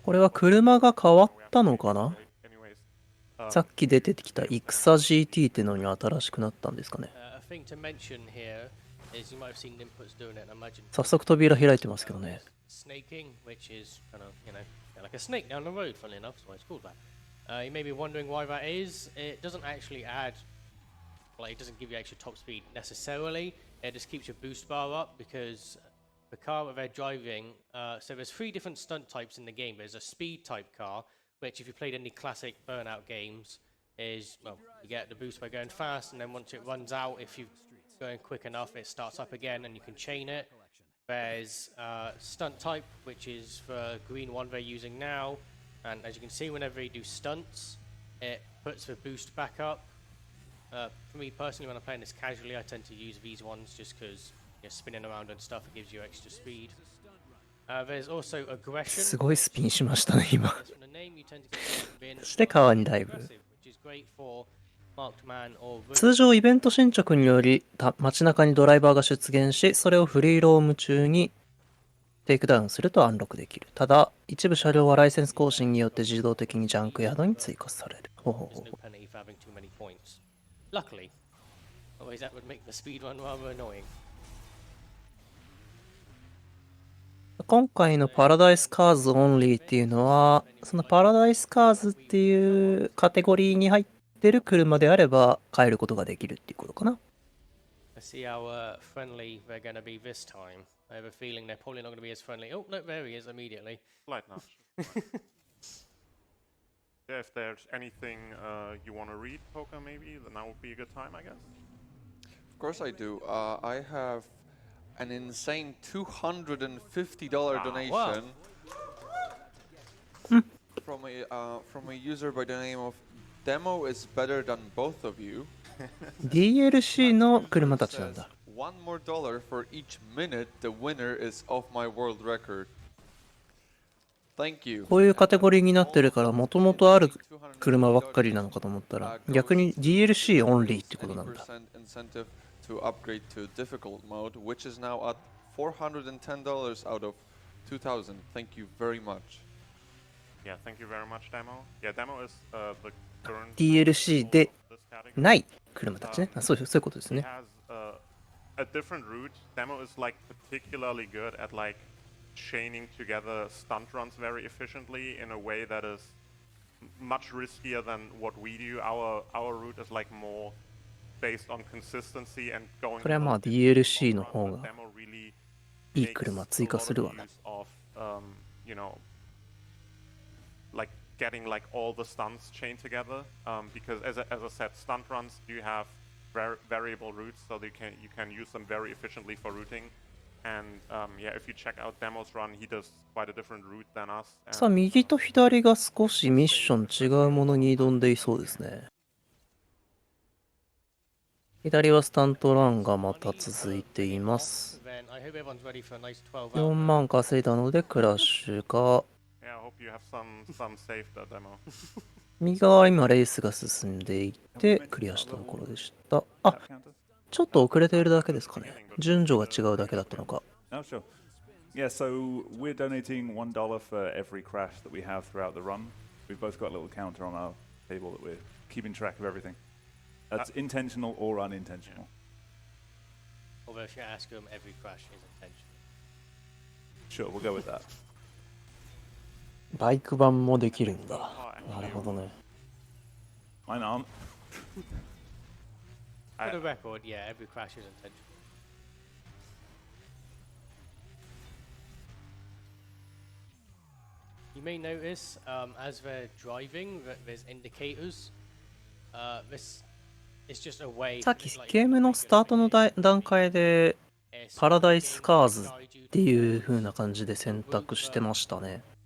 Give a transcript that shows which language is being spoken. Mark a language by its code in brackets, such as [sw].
[ja] これは車が変わったのかな？ [en] Anyways, [ja] さっき出てきたイクサ GT ってのに新しくなったんですかね。 [en] A thing to mention here is you might have seen Nimputs doing it, I imagine. [ja] 早速扉開いてますけどね。 [en] Snaking, which is kind of, like a snake down the road, funnily enough, that's why it's called that. You may be wondering why that is. It doesn't actually add, like, it doesn't give you extra top speed necessarily. It just keeps your boost bar up, because the car that they're driving, so there's 3 different stunt types in the game. There's a speed type car, which if you played any classic Burnout games, is, well, you get the boost by going fast, and then once it runs out, if you're going quick enough, it starts up again and you can chain it. There's stunt type, which is the green one they're using now, and as you can see, whenever you do stunts, it puts the boost back up. For me personally, when I'm playing this casually, I tend to use these ones just because you're spinning around and stuff, it gives you extra speed. There's also aggression. [ja] すごいスピンしましたね、今。 [en] From the name, you tend to get being [ja] そして川にダイブ。 [en] aggressive, which is great for marked man or [ja] 通常イベント進捗により街中にドライバーが出現し、それをフリーローム中にテイクダウンするとアンロックできる。ただ、一部車両はライセンス更新によって自動的にジャンクヤードに追加される。ほうほうほ [en] There's う no penalty for having too many points. Luckily. Otherwise that would make the speed run rather annoying. [ja] 今回のパラダイスカーズオンリーっていうのは、そのパラダイスカーズっていうカテゴリーに入ってる車であれば変えることができるっていうことかな。 [en] Let's see how friendly they're going to be this time. I have a feeling they're probably not going to be as friendly. Oh, no, there he is immediately. Slight notch. Yeah, if there's anything you want to read, Poker, maybe, then now would be a good time, I guess. Of course I do. I have an insane $250 donation from a user by the name of Demo is better than both of you. [ja] DLC の車たちなんだ。 [en] One more dollar for each minute the winner is off my world record. Thank you. [ja] こういうカテゴリーになってるから、もともとある車ばっかりなのかと思ったら、逆に DLC オンリーってことなんだ。 [en] 20% incentive to upgrade to difficult mode, which is now at $410 out of 2,000. Thank you very much. Yeah, thank you very much, Demo. Yeah, Demo is the current [ja] DLC で [en] this category. [ja] ない車たちね。あ、そういうことです [en] He [ja] ね。 [en] has a different route. Demo is like particularly good at like chaining together stunt runs very efficiently in a way that is much riskier than what we do. Our route is like more based on consistency and going. [ja] これはまあ DLC の方がいい車追加するわな。 [en] You know, like getting like all the stunts chained together. Because as I said, stunt runs do have variable routes, so you can use them very efficiently for routing. And yeah, if you check out Demo's run, he does quite a different route than us. [ja] さあ、右と左が少しミッション違うものに挑んでいそうですね。左はスタントランがまた続いています。 4万稼いだのでクラッシュが。 [en] Yeah, I hope you have some saved that demo. [ja] 右側は今レースが進んでいってクリアしたところでした。あ、ちょっと遅れているだけですかね。順序が違うだけだったのか。 [en] Oh, sure. Yeah, so we're donating $1 for every crash that we have throughout the run. We've both got a little counter on our table that we're keeping track of everything. That's intentional or unintentional. Although if you ask him, every crash is intentional. Sure, we'll go with that. [ja] バイク版もできるんだ。なるほどね。 [en] Mine aren't. For the record, yeah, every crash is intentional. You may notice as they're driving that there's indicators. This is just a way. [ja] さっきゲームのスタートの段階でパラダイスカーズっていう風な感じで選択してましたね。